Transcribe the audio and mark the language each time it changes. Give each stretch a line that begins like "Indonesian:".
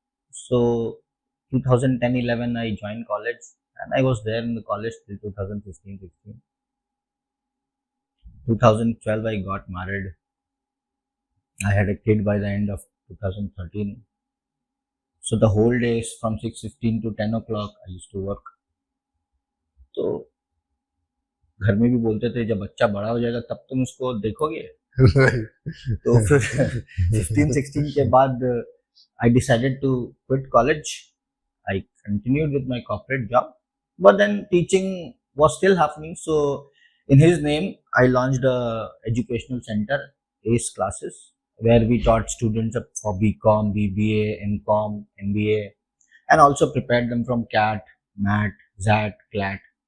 English: So 2010-11 I joined college, and I was there in the college till 2015-16. 2012 I got married. I had a kid by the end of 2013. So the whole days from 6:15 to 10 o'clock I used to work.
Hindi: तो घर में भी बोलते थे जब बच्चा बड़ा हो जाएगा तब तुम उसको देखोगे. तो फिर 15-16 के बाद
English: I decided to quit college. I continued with my corporate job, but then teaching was still happening. So in his name, I launched a educational center, ACE Classes, where we taught students for BCom, BBA, MCom, MBA, and also prepared them from CAT, MAT, ZAT, CLAT.